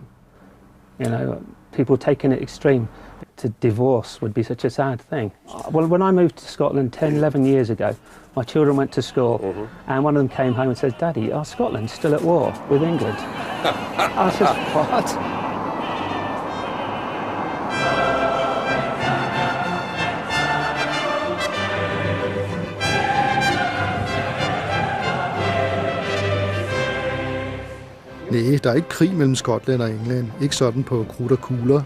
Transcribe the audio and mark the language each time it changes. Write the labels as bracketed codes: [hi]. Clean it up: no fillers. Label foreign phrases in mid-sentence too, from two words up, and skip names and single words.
[en] You know, people taking it extreme. To divorce would be such a sad thing. Well, when I moved to Scotland 10, 11 years ago, my children went to school, and one of them came home and said, "Daddy, are Scotland still at war with England?" I was just, what? [da] Nej, der er ikke krig mellem Skotland og England. Ikke sådan på krudt og kugler.